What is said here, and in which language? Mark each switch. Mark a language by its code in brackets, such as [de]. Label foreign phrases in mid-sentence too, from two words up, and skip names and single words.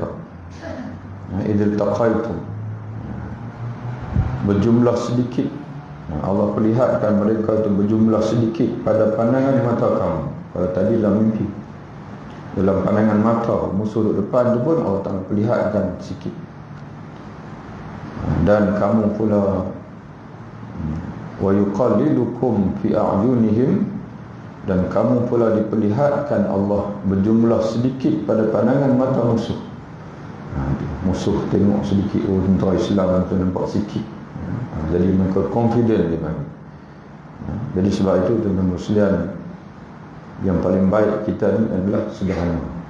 [ar] إذ التقيتم, [ms] berjumlah sedikit. Allah perlihatkan mereka itu berjumlah sedikit pada pandangan mata kamu. Kalau tadi dalam mimpi, dalam pandangan mata musuh duduk depan tu pun [ar] الله تعالى [ms] perlihatkan sikit. Dan kamu pula [ar] ويقللكم في أعينهم, [ms] dan kamu pula diperlihatkan Allah berjumlah sedikit pada pandangan mata musuh. Musuh tengok sedikit, oh tentera Islam tu nampak sikit, jadi mereka confident dia bagi. Jadi sebab itu tuan-tuan muslimin, yang paling baik kita ni adalah sederhana.